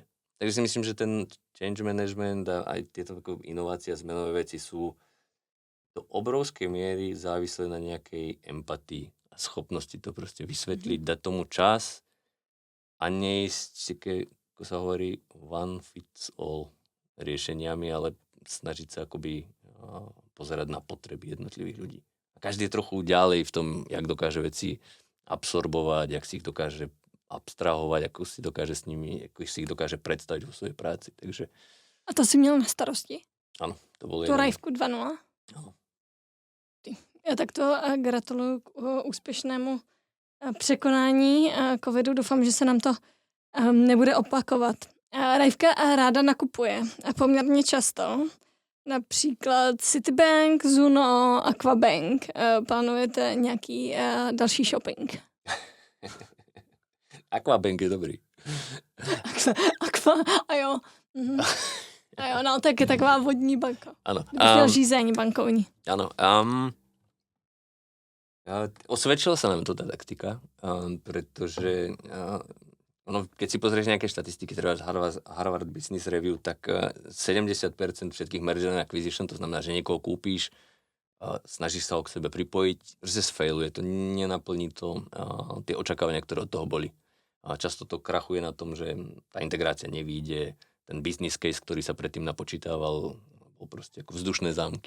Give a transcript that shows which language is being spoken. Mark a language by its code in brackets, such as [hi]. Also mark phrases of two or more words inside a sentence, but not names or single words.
[sk] Takže si myslím, že ten change management a aj tieto inovácie a zmenové veci sú do obrovskej miery závislé na nejakej empatii a schopnosti to proste vysvetliť, dať tomu čas a neísť, ako sa hovorí, [en] one fits all [sk] riešeniami, ale snažiť sa akoby pozerať na potreby jednotlivých ľudí. A každý je trochu ďalej v tom, jak dokáže veci absorbovať, jak si ich dokáže abstrahovať, ako si dokáže s nimi, ako si ich dokáže predstaviť vo svojej práci. Takže... [cs] A to si měl na starosti? [sk] Áno, to bolo tu Rajvku 2.0? Áno. [cs] Ja takto gratuluju k úspěšnému překonání covidu. Doufám, že se nám to nebude opakovat. Rajvka ráda nakupuje a poměrně často. Například Citibank, Zuno, Aquabank. Plánujete nějaký další shopping? Aquabank je dobrý. A jo. A jo, no tak je taková vodní banka. [sk] Áno. [cs] Řízení bankovní. [sk] Áno. Osvedčila sa nám to tá taktika, pretože keď si pozrieš nejaké štatistiky, treba Harvard Business Review, tak 70% všetkých [en] merger and acquisition, [sk] to znamená, že niekoho kúpíš, snažíš sa ho k sebe pripojiť, že sa sfailuje, to nenaplní to tie očakávania, ktoré od toho boli. A často to krachuje na tom, že tá integrácia nevyjde, ten business case, ktorý sa predtým napočítával, bol proste ako vzdušné zámky.